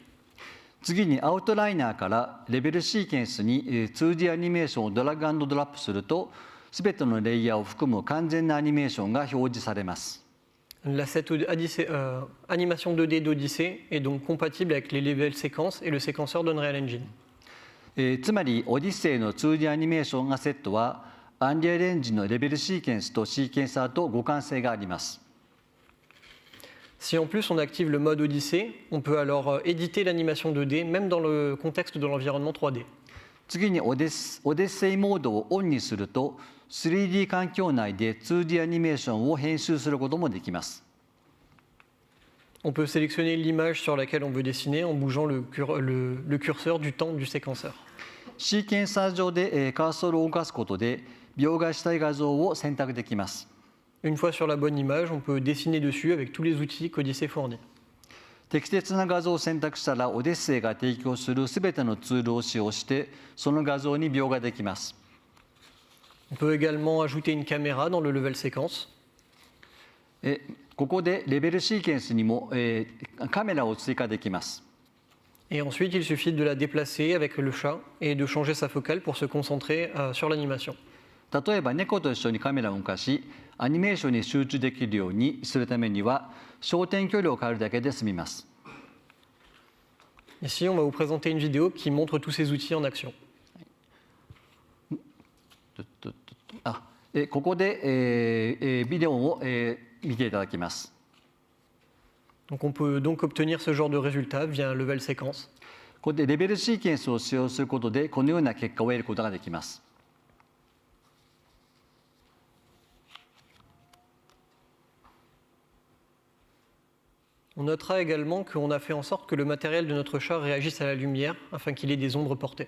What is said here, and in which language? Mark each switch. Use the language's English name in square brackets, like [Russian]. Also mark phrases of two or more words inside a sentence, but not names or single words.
[Japanese] 次にアウトライナーからレベルシーケンスに 2D アニメーションをドラッグ&ドロップすると、すべてのレイヤーを含む完全なアニメーションが表示されます。 [French] L'asset animation 2D d'Odyssey est donc compatible avec les levels séquences et le séquenceur d'Unreal Engine. [Japanese] つまり、オディセイの 2D アニメーションアセットは、Unreal Engine のレベルシーケンスとシーケンサーと互換性があります。 [French] Si en plus on active le mode Odyssey, on peut alors éditer l'animation 2D même dans le contexte de l'environnement 3D. [Japanese] 次にオデッセイモードをオンにすると、3D 環境内で 2D アニメーションを編集することもできます。 [French] On peut sélectionner l'image sur laquelle on veut dessiner en bougeant le curseur du temps du séquenceur. [Japanese] シーケンサー上でカーソルを動かすことで、描画したい画像を選択できます。 [French] Une fois sur la bonne image, on peut dessiner dessus avec tous les outils qu'Odyssey fournit. [Japanese] 適切な画像を選択したら、オデッセイが提供するすべてのツールを使用して、その画像に描画できます。 [French] On peut également ajouter une caméra dans le level séquence. [Japanese] ここでレベルシーケンスにもカメラを追加できます。 [French] Et ensuite, il suffit de la déplacer avec le chat et de changer sa focale pour se concentrer sur l'animation. [Japanese] 例えば猫と一緒にカメラを動かし、アニメーションに集中できるようにするためには、焦点距離を変えるだけで済みます。 [French] Ici, on va vous présenter une vidéo qui montre tous ces outils en action. [Japanese] ここでビデオを見ていただきます。 [French] Donc on peut donc obtenir ce genre de résultat via un level séquence. [Japanese] ここでレベルシーケンスを使用することで、このような結果を得ることができます。 [French] On notera également qu'on a fait en sorte que le matériel de notre chat réagisse à la lumière afin qu'il ait des ombres portées.